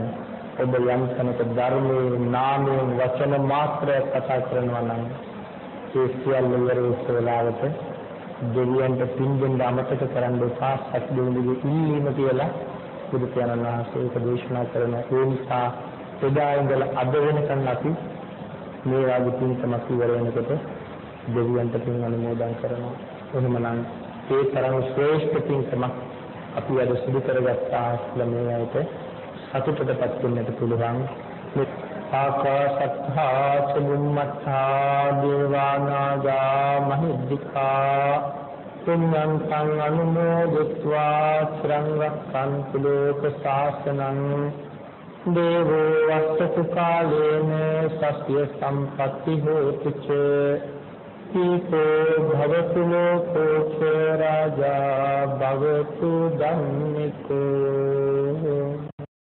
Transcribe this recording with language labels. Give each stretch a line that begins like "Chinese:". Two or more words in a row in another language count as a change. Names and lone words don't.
Sinhala: ඔබ යම් තැනක ධර්මයේ නාමයෙන් වචන මාත්‍රයක් කතා කරනවා නම් ඒ සියල්ල ඉවර වෙලාවට දෙවියන්ට පින් දෙන්න අමතක කරන්න එපා සත් දෙවියන්ගේ ඉල්ලීම කියලා බුදු පියාණන් වහන්සේ ඒක දේශනා කරන ඒ නිසා එදා ඉඳලා අද වෙනකන් අපි මේ වාගේ පින්කමක් ඉවර වෙනකොට දෙවියන්ට පින් අනුමෝදන් කරනවා. එහෙමනම් ඒ තරම් ශ්‍රේෂ්ඨ පින්කමක් අපි අද සිදු කරගත්තා කියලා මේ ඇයිට සතුටටපත් වෙන්නට පුළුවන්.
Pali: ආකාශත්තා චුම්මත්තා දේවානාගා මහිද්దికා පුඤ්ඤන්තං අනුමෝදිत्वा චිරං රක්ඛන්තු ලෝක ශාසනං දේවෝ වස්සතු කාලේන සස්්‍ය සම්පත්ති හෝතු ච ඊතෝ භවතු ලෝකෝ ච රාජා භවතු ධම්මිකෝ